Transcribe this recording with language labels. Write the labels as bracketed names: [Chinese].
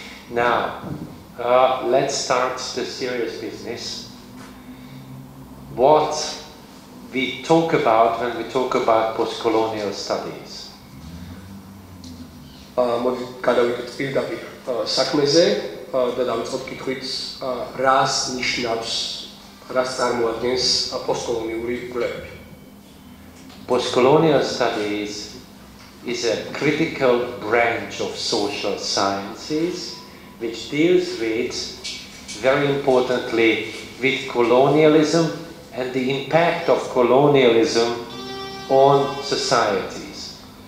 [English] Now, let's start the serious business. What we talk about when we talk about post-colonial studies. [Georgian] მოდი გადავიდეთ პირდაპირ საქმეზე და დავიწყოთ კითხვით რას ნიშნავს, რას წარმოადგენს პოსტკოლონიური კვლევები. [English] Post-colonial studies is a critical branch of social sciences which deals with, very importantly, with colonialism and the impact of colonialism on societies.